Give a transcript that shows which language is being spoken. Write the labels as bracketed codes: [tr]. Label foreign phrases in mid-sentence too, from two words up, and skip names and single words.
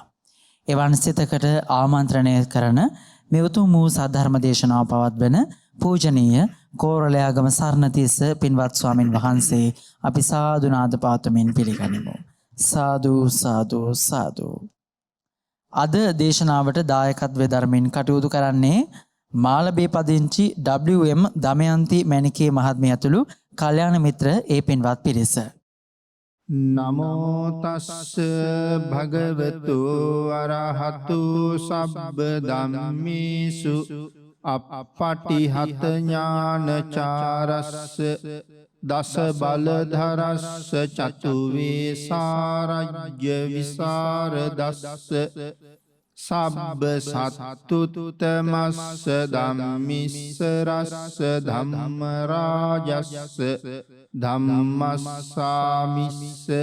[si] එවන් සිතකට ආමන්ත්‍රණය කරන මේ උතුම් වූ සද්ධර්ම දේශනාව පවත්වන පූජනීය කෝරළයාගම සරණතිස්ස පින්වත් ස්වාමින් වහන්සේ අපි සාදුනාද පාතමින් පිළිගනිමු. සාදු සාදු සාදු. අද දේශනාවට දායකත්වයෙන් ධර්මින් කටයුතු කරන්නේ මාළඹේ පදිංචි WM දමයන්ති මැණිකේ මහත්මිය ඇතුළු කල්යාණ මිත්‍ර ඒ පින්වත් පිරිස. [pi] නමෝ තස්ස භගවතු අරහතු සබ්බ ධම්මේසු අප්පටිහත ඥානචාරස්ස දස බලධරස්ස චතු වේසාරජ්‍ය විසරදස්ස සබ්බ සත්තුත්තමස්ස ධම්මිස්සරස්ස ධම්ම රාජස්ස ධම්මස්සාමිස්ස